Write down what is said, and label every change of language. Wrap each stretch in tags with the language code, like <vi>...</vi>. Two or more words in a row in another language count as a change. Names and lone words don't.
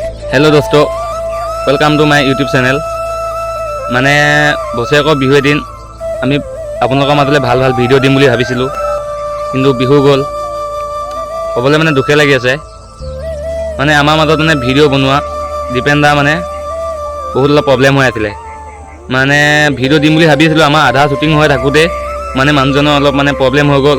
<en>Hello दोस्तों, welcome to my YouTube channel।</en> <as>माने बछरेকৰ বিহু এদিন আমি আপোনালোকৰ মাজলৈ ভাল ভাল ভিডিঅ' দিম বুলি ভাবিছিলোঁ, কিন্তু বিহু গ'ল। ক'বলৈ মানে দুখে লাগি আছে। মানে আমাৰ মাজত মানে ভিডিঅ' বনোৱা ডিপেণ্ডাৰ মানে বহুত অলপ প্ৰব্লেম হৈ আছিলে। মানে ভিডিঅ' দিম বুলি ভাবিছিলোঁ, আমাৰ আধা শ্বুটিং হৈ থাকোঁতে মানে মানুহজনৰ অলপ মানে প্ৰব্লেম হৈ গ'ল।</as>